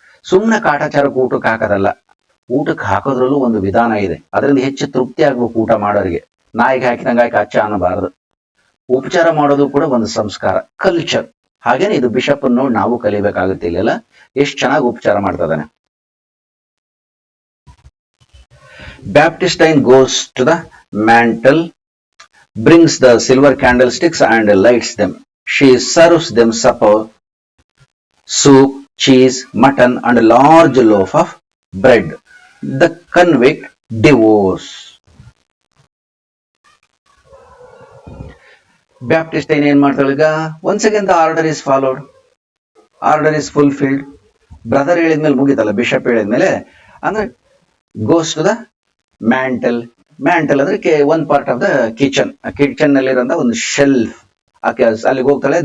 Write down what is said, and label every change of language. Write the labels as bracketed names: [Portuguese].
[Kannada] ಸುಮ್ಮನೆ ಕಾಟಾಚಾರಕ್ಕೆ ಊಟಕ್ಕೆ ಹಾಕೋದಲ್ಲ, ಊಟಕ್ಕೆ ಹಾಕೋದ್ರಲ್ಲೂ ಒಂದು ವಿಧಾನ ಇದೆ. ಅದರಿಂದ ಹೆಚ್ಚು ತೃಪ್ತಿ ಆಗ್ಬೇಕು ಊಟ ಮಾಡೋರಿಗೆ. ನಾಯಿಗೆ ಹಾಕಿದಂಗೆ ಹಾಕಿ ಅಚ್ಚ ಅನ್ನಬಾರದು. ಉಪಚಾರ ಮಾಡೋದು ಕೂಡ ಒಂದು ಸಂಸ್ಕಾರ, ಕಲ್ಚರ್. ಹಾಗೇನೆ ಇದು ಬಿಷಪ್ ನೋಡಿ ನಾವು ಕಲಿಬೇಕಾಗುತ್ತೆ. ಇಲ್ಲೆಲ್ಲ ಎಷ್ಟು ಚೆನ್ನಾಗಿ ಉಪಚಾರ ಮಾಡ್ತಾ ಇದ್ದಾನೆ. [English] Baptistine goes to the mantle, brings the silver candlesticks and lights them. She serves them supper, soup, cheese, mutton and a large loaf of bread. The convict devours. [Kannada] Baptistine ಏನ್ ಮಾಡ್ತಾಳೆ ಈಗ? [English] once again the order is followed, order is fulfilled. [Kannada] Brother ಹೇಳಿದ್ಮೇಲೆ ಮುಗಿತಲ್ಲ, bishop ಹೇಳಿದ್ಮೇಲೆ ಅಂದ್ರೆ [English] goes to the [Kannada] mantle. Mantle ಅಂದ್ರೆ [English] One part of the kitchen. [Kannada] Kitchen ನಲ್ಲಿ ಇರೋಂತ ಒಂದು shelf, ಅಲ್ಲಿಗೆ ಹೋಗ್ತಾಳೆ.